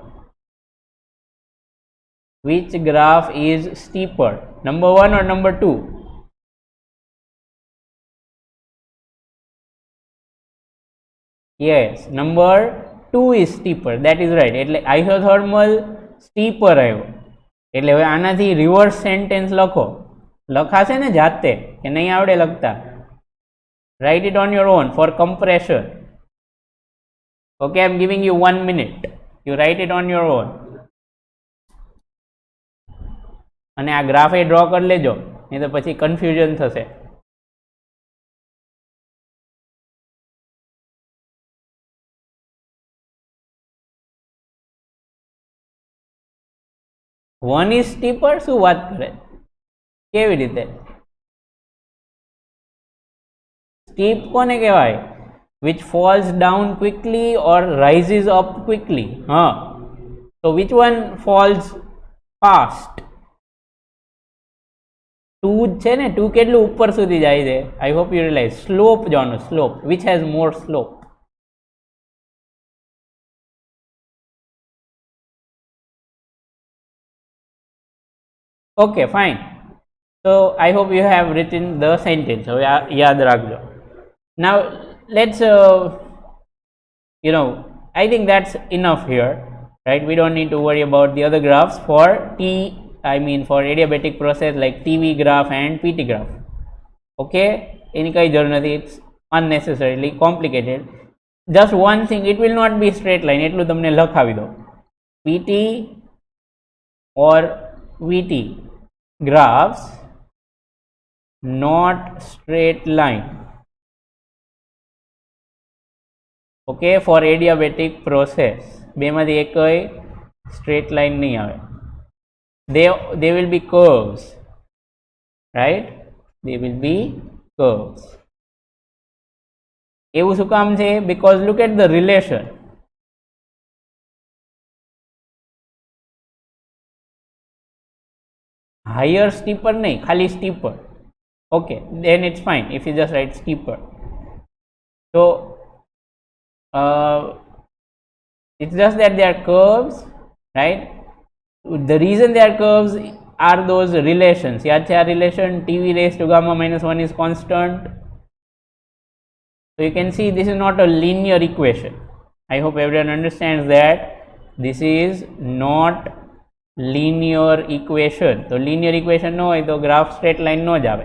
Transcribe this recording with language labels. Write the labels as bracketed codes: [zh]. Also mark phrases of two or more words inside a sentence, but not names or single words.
[en] Which graph is steeper? Number 1 or number 2? Yes, number 2 is steeper. That is right. [gu] એટલે [en] isothermal steeper [gu] આવ્યો. એટલે હવે આનાથી [en] reverse sentence [gu] લખો. લખાશે ને જાતે કે નહીં આવડે લખતા? [en] Write it on your own for compression. Okay, I'm giving you 1 minute. You write it on your own. [gu] અને આ ગ્રાફ એ ડ્રો કરી લેજો, નહીં તો પછી કન્ફ્યુઝન થશે. [en] one is steeper? [gu] શું વાત કરે? કેવી રીતે? સ્ટીપ કોને કહેવાય? [en] which falls down quickly or rises up quickly. So which one falls fast? [gu] 2 છે ને, 2 કેટલું ઉપર સુધી જાય છે? [en] I hope you realize. Slope જોનો, slope. Which has more slope? Okay, fine. So I hope you have written the sentence. [gu] હવે યાદ રાખજો. [en] Now let's I think that's enough here, right? We don't need to worry about the other graphs for for adiabatic process like TV graph and PT graph. Okay, any [gu] કંઈ જરૂર નથી, [en] it's unnecessarily complicated. Just one thing, it will not be straight line, [gu] એટલું તમને લખાવી દો. [en] PT or VT graphs not straight line. Okay, for adiabatic process [gu] બેમાંથી એકય [en] straight line [gu] નહીં આવે. [en] They will be curves, right? They will be curves. [gu] એવું શું કામ છે? [en] Because look at the relation. Higher steeper [gu] નહીં, ખાલી [en] steeper. Okay, then it's fine if you just write steeper. So it's just that they are curves, right? The reason they are curves are those relations. [gu] याद છે આ relation? [en] TV raised to gamma minus 1 is constant. So you can see this is not a linear equation. I hope everyone understands that this is not linear equation. So linear equation [gu] no હોય તો [en] graph straight line [gu] no જ આવે.